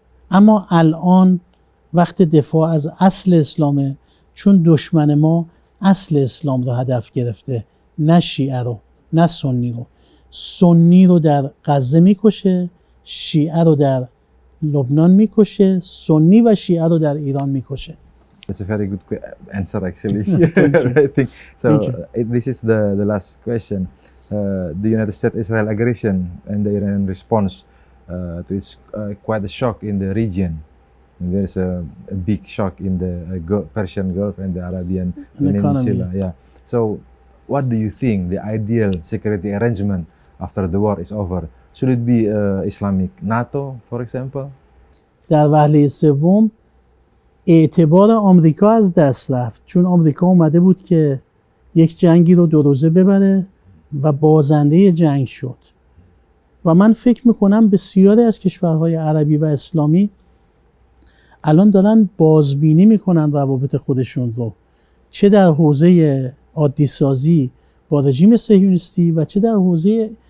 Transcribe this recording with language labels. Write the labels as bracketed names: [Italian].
[Persian] اما الان وقت دفاع از اصل اسلامه، چون دشمن ما اصل اسلام رو هدف گرفته، نه شیعه رو نه سنی رو. سنی رو در غزه میکشه، شیعه رو در لبنان میکشه، سنی و شیعه رو در ایران میکشه. [English] That's a very good answer actually. Thank you. I think so. Thank you. This is the last question. The United States-Israel aggression and the Iranian response to it's quite a shock in the region. And there is a big shock in the Persian Gulf and the Arabian Peninsula. Yeah. So, what do you think the ideal security arrangement after the war is over? Should it be Islamic NATO, for example? [Persian] در وهله سوم اعتبار آمریکا از دست رفت، چون آمریکا اومده بود که یک جنگی رو 2 روزه ببره و بازنده جنگ شد. و من فکر میکنم بسیاری از کشورهای عربی و اسلامی الان دارن بازبینی میکنن روابط خودشون رو، چه در حوزه عادی سازی با رژیم صهیونیستی و چه در حوزه